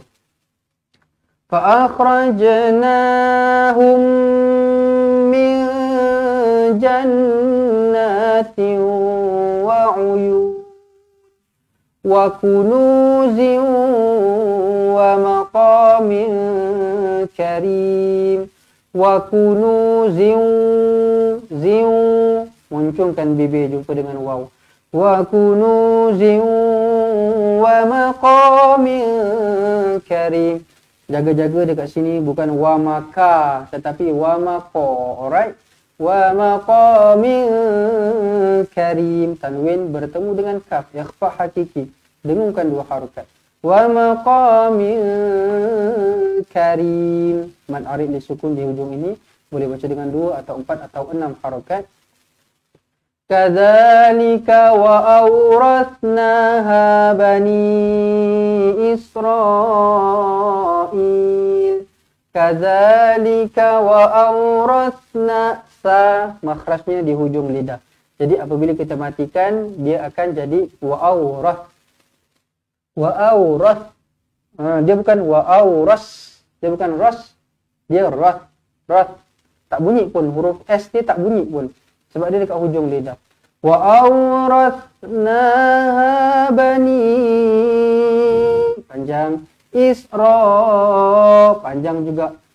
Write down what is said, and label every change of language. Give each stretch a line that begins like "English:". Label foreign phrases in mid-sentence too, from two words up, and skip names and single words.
Arabic: فأخرجناهم من جنات وعيون وكنوز ومقام كريم. وكنوز
Malay: muncungkan BB, jumpa dengan waw.
Arabic: وكنوز ومقام كريم.
Malay: Jaga-jaga dekat sini, bukan wa maka tetapi wa maqa.
Arabic: Alright. ومقام كريم.
Malay: Tanwin bertemu dengan kaf, ikhfa hakiki, dengungkan 2 harakat.
Arabic: ومقام كريم. مد عارض للسكون
Malay: di hujung ini, boleh baca dengan 2 atau 4 atau 6 harakat.
Arabic: كذلك وأورثناها بني إسرائيل. كذلك وأورثنا,
Malay: sa makhrajnya di hujung lidah. Jadi apabila kita matikan, dia akan jadi
Arabic: وأورث. وأورث.
Malay: Dia bukan wa awras. Dia bukan ras. Dia rath. Rath. Tak bunyi pun. Huruf S dia tak bunyi pun. Sebab dia dekat hujung lidah.
Arabic: وأورثناها بني.
Malay: Panjang. Isra. Panjang juga.